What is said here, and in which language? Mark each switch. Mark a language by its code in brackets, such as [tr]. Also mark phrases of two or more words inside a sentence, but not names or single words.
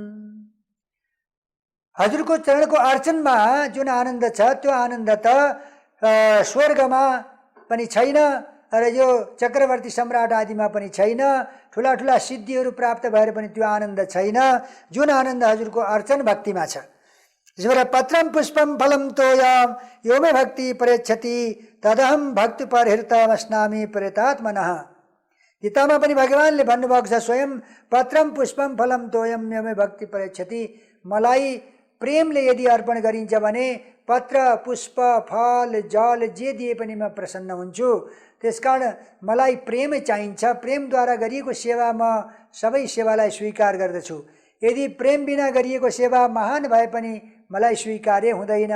[ne] हजुरको चरणको अर्चनमा जुन आनन्द छ त्यो आनन्द त स्वर्गमा पनि छैन र यो चक्रवर्ती सम्राट आदिमा पनि छैन, ठुला ठुला सिद्धिहरू प्राप्त भएर पनि त्यो आनन्द छैन जुन आनन्द हजुरको अर्चन भक्तिमा छ। [sa] त्यसबाट पत्रम पुष्पम फलम तोयम यो मे भक्ति परेच्छति तदहम भक्ति परहृतमस्नामि प्रेतात्मनः। [ne] गीतामा पनि भगवानले भन्नुभएको छ [sa] स्वयं पत्रम पुष्पम फलम तोयम यो मे भक्ति परेच्छति। [ne] मलाई प्रेमले यदि अर्पण गरिन्छ भने पत्र, पुष्प, फल, जल जे दिए पनि म प्रसन्न हुन्छु। त्यसकारण मलाई प्रेम चाहिन्छ। प्रेमद्वारा गरिएको सेवा म सबै सेवालाई स्वीकार गर्दछु। यदि प्रेम बिना गरिएको सेवा महान भए पनि मलाई स्वीकार्य हुँदैन।